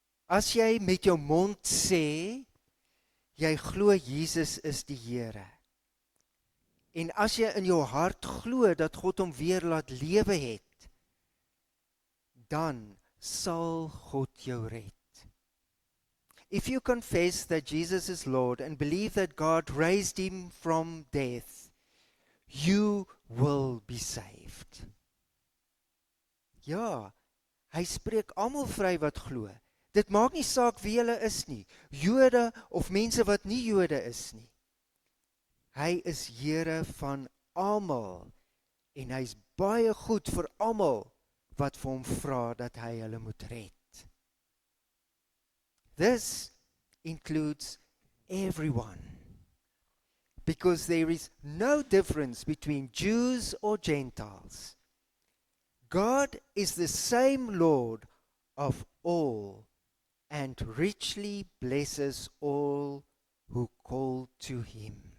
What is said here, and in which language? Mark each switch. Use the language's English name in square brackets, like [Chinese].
[Afrikaans] As jy met jou mond sê, jy glo Jesus is die Here, en as jy in jou hart glo dat God hom weer laat lewe het, dan sal God jou red. [English] If you confess that Jesus is Lord and believe that God raised him from death, you will be saved. [Afrikaans] Ja, hy spreek almal vry wat glo. Dit maak nie saak wie hulle is nie, Jode of mense wat nie Jode is nie. Hy is Here van almal en hy's baie goed vir almal wat vir hom vra dat hy hulle moet red. [English] This includes everyone, because there is no difference between Jews or Gentiles. God is the same Lord of all and richly blesses all who call to him.